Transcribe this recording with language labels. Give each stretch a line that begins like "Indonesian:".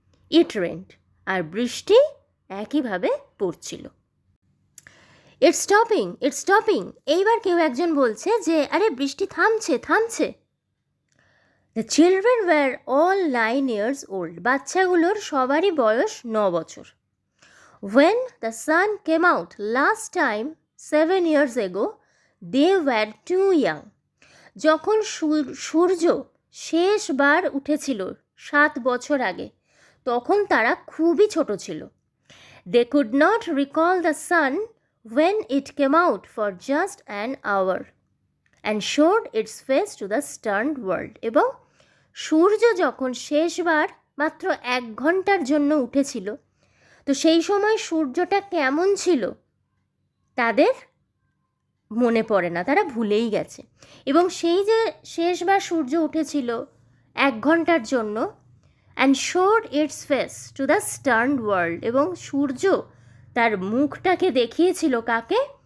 English: it rained,
Bangla: আর বৃষ্টি একইভাবে পড়ছিল।
English: It's stopping.
Bangla: এইবার কেউ একজন বলছে যে আরে বৃষ্টি থামছে।
English: The children were all 9 years old.
Bangla: বাচ্চাগুলোর সবারই বয়স 9 বছর.
English: When the sun came out last time 7 years ago, they were too young.
Bangla: যখন সূর্য শেষবার উঠেছিল 7 বছর আগে, তখন তারা খুবই ছোট ছিল.
English: They could not recall the sun when it came out for just an hour and showed its face to the stunned world.
Bangla: এবং সূর্য যখন শেষবার মাত্র 1 ঘন্টার জন্য উঠেছিল, তো সেই সময় সূর্যটা কেমন ছিল তাদের মনে পড়ে না, তারা ভুলেই গেছে. এবং সেই যে শেষবার সূর্য উঠেছিল 1 ঘন্টার জন্য,
English: and showed its face to the stern world,
Bangla: এবং সূর্য তার মুখটাকে দেখিয়েছিল কাকে?